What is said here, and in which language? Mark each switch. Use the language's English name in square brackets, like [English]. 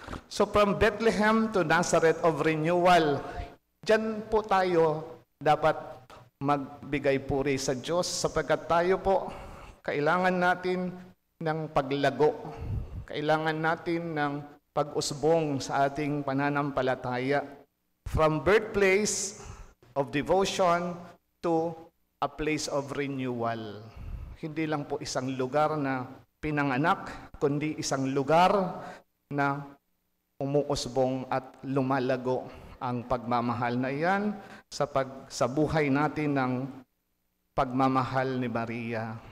[Filipino] So [English] from Bethlehem to Nazareth of renewal, [Filipino] dyan po tayo dapat magbigay puri sa Diyos sapagkat tayo po kailangan natin ng paglago. Kailangan natin ng pag-usbong sa ating pananampalataya. [English] From birthplace of devotion to a place of renewal. [Filipino] Hindi lang po isang lugar na pinanganak, kundi isang lugar na umuusbong at lumalago ang pagmamahal na iyan sa buhay natin ng pagmamahal ni Maria.